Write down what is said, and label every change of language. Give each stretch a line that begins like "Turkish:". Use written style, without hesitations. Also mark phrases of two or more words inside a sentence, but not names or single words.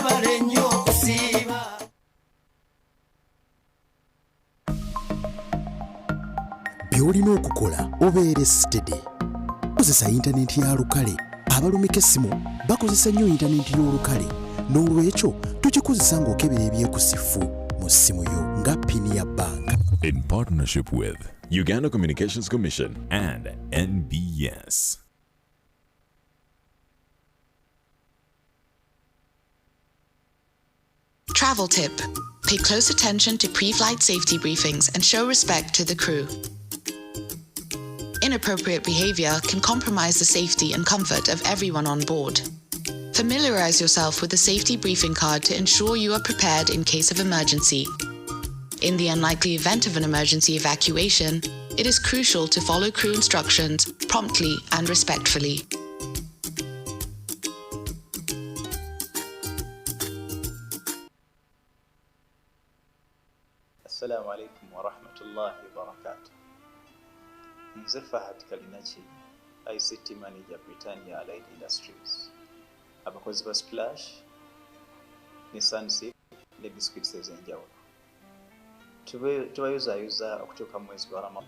Ganda: by'olina okukola obeere steady. Kozesa yintaneti ya lukale. Abalumika essimu bakozesa nnyo yintaneti y'olukale. N'olwekyo tukikozesa ng'okebera ebyekusifu mu ssimu yo nga pini ya banka.
English: In partnership with Uganda Communications Commission and NBS. Travel tip. Pay close attention to pre-flight safety briefings and show respect to the crew. Inappropriate behavior can compromise the safety and comfort of everyone on board. Familiarize yourself with the safety briefing card to ensure you are prepared in case of emergency. In the unlikely event of an emergency evacuation, it is crucial to follow crew instructions promptly and respectfully.
Arabic: السلام عليكم ورحمة الله وبركاته.
Ganda: Nze Fahad Kalinachi,
English: ICT Manager
Ganda: Britannia Allied Industries. Abakozi ba Splash, ne Sunseed, ne biscuits ez'enjawulo. Tubayuzayuza okutuuka mu mwezi gwa Ramadan.